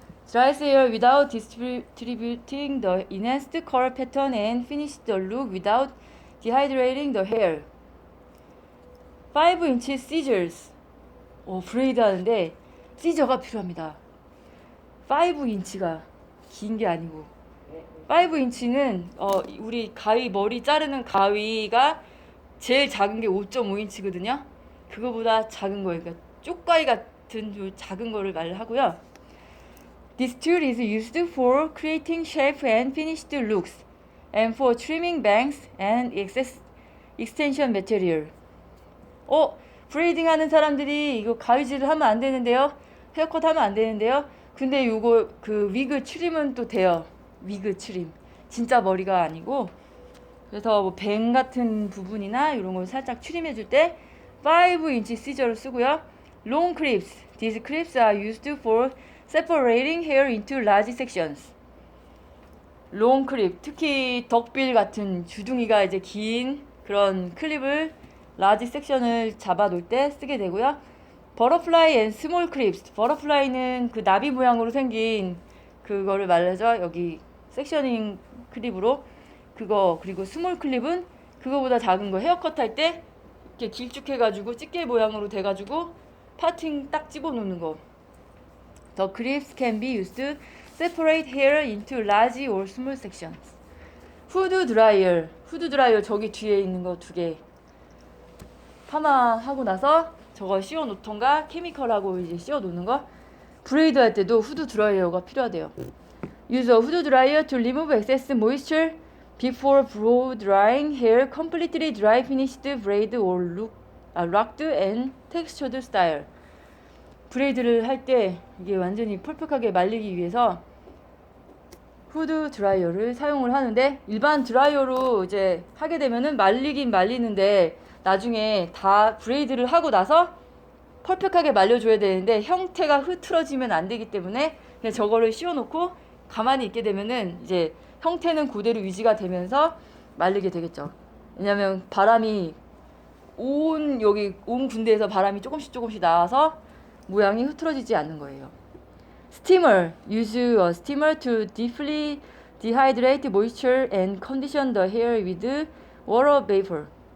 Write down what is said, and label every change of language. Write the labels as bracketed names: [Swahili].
[English] Dries hair without distributing the enhanced curl pattern and finish the look without dehydrating the hair. 5-inch scissors. [Korean] 브레이드 하는데 시저가 필요합니다. 5인치가 긴 게 아니고 5인치는 우리 가위 머리 자르는 가위가 제일 작은 게 5.5인치거든요. 그거보다 작은 거예요. 그러니까 쪽가위 같은 작은 거를 말하고요. [English] This tool is used for creating shape and finished looks, and for trimming bangs and extension material. [Korean] 브레이딩 하는 사람들이 이거 가위질을 하면 안 되는데요. 헤어컷 하면 안 되는데요. 근데 이거 그 위그 추림은 또 돼요. 위그 추림. 진짜 머리가 아니고 그래서 뭐 뱅 같은 부분이나 이런 걸 살짝 추림해 줄 때 5인치 시저를 쓰고요. [English] Long clips. These clips are used for separating hair into large sections. [Korean] 롱 클립, 특히 덕빌 같은 주둥이가 이제 긴 그런 클립을 라지 섹션을 잡아 놓을 때 쓰게 되고요. 버터플라이 앤 스몰 클립스. 버터플라이는 그 나비 모양으로 생긴 그거를 말하죠. 여기 섹셔닝 클립으로 그거, 그리고 스몰 클립은 그거보다 작은 거 헤어컷 할 때 이렇게 길쭉해가지고 집게 모양으로 돼가지고 파팅 딱 집어놓는 거. [English] The clips can be used to separate hair into large or small sections. [Korean] 후드 드라이어. 후드 드라이어 저기 뒤에 있는 거 두 개. 파마하고 나서 저거 씌워 놓던가 케미컬하고 이제 씌워 놓는 거. 브레이드 할 때도 후드 드라이어가 필요하대요. [English] Use a hood dryer to remove excess moisture before blow drying hair completely dry finished braid or locked and textured style. [Korean] 브레이드를 할 때 이게 완전히 펄펙하게 말리기 위해서 후드 드라이어를 사용을 하는데, 일반 드라이어로 이제 하게 되면은 말리긴 말리는데 나중에 다 브레이드를 하고 나서 펄펙하게 말려줘야 되는데 형태가 흐트러지면 안 되기 때문에 그냥 저거를 씌워놓고 가만히 있게 되면은 이제 형태는 그대로 유지가 되면서 말리게 되겠죠. 왜냐면 바람이 여기 온 군데에서 바람이 조금씩 나와서 모양이 흐트러지지 않는 거예요. [English] Steamer. Use a steamer to deeply dehydrate moisture and condition the hair with water vapor.